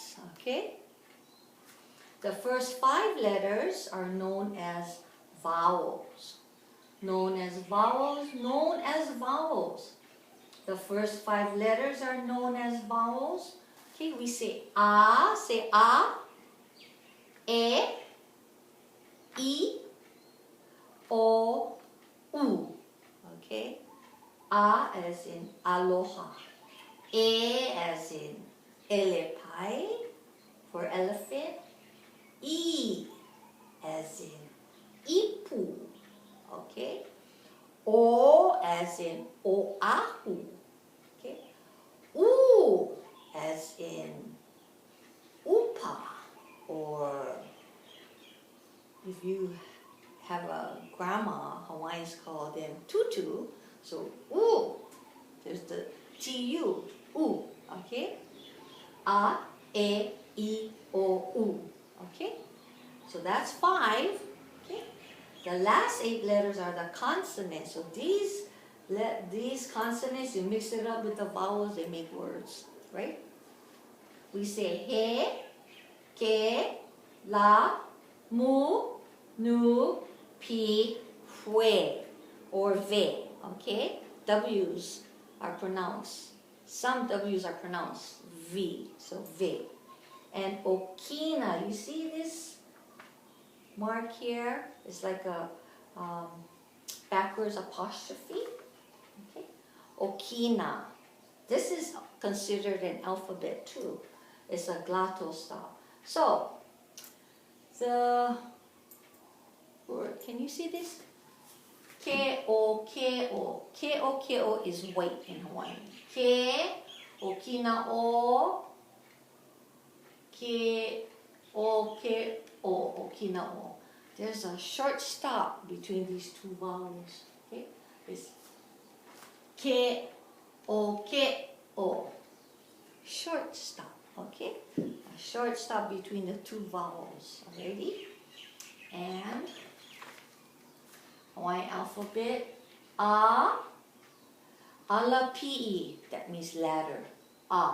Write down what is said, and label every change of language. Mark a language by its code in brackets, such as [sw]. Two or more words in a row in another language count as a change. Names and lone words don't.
[en] Okay? The first 5 letters are known as vowels. Known as vowels, known as vowels. The first 5 letters are known as vowels. Okay, we say a, e, o, u. Okay? A as in aloha. E as in elepai for elephant. E as in ipu. Okay? O as in oahu. Okay? U as in upa, or if you have a grandma, Hawaiians call them tutu, so there's the tu, okay? A, e, I, o, u, okay? So that's 5, okay? The last 8 letters are the consonants, so these consonants, you mix it up with the vowels, they make words, right? We say he, ke, la, mu, nu, pi, hue, or ve, okay? W's are pronounced, some W's are pronounced V, so ve. And okina, you see this mark here? It's like a backwards apostrophe, okay? Okina. This is considered an alphabet too. It's a glottal stop. So, the word. Can you see this? K-O, K-O. K-O, K-O is white in Hawaiian. K, Okina-o. K-O, K-O, Okina-o. There's a short stop between these two vowels. Okay? It's K-O, K-O. Short stop. Okay? A short stop between the two vowels. Already? And Hawaiian alphabet, A, Ala-P-E, that means ladder, A.